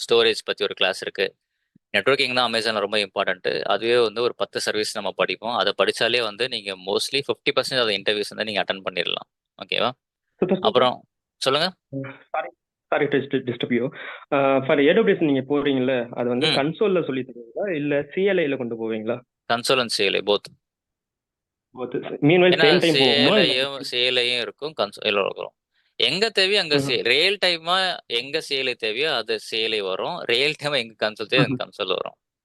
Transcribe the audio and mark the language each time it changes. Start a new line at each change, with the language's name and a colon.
Tamil: Storage பற்றி ஒரு class இருக்குது. நெட்வொர்க்கிங் தான் அமேசானில் ரொம்ப இம்பார்ட்டன்ட்டு. அதுவே வந்து ஒரு 10 சர்வீஸ் நம்ம படிப்போம். அதை படித்தாலே வந்து நீங்கள் மோஸ்ட்லி 50% ஆஃப் இன்டர்வியூஸ் வந்து நீங்கள் அட்டன் பண்ணிடலாம். ஓகேவா?
English: Super, super.
Tamil: அப்புறம் சொல்லுங்க.
English: Sorry, sorry to disturb you.
Tamil: For AWS நீங்க போறீங்கல்ல, அது வந்து ம் கன்சோல்ல சொல்லி தருவீங்களா இல்ல CLI-ல கொண்டு போவீங்களா? Console and CLI both.
English: Both. Meanwhile
Tamil: ஏன்னா same time போகுமா இல்ல? சிஎல்ஐயும் இருக்கும், கன்சோல் இருக்கும். எங்க தேவையோ அங்க ம்ஹும். ரியல் டைமா எங்க சிஎல்ஐ தேவையோ அது சிஎல்ஐ வரும், ரியல் டைமா எங்க கன்சோல் தேவையோ அங்க கன்சோல் வரும்.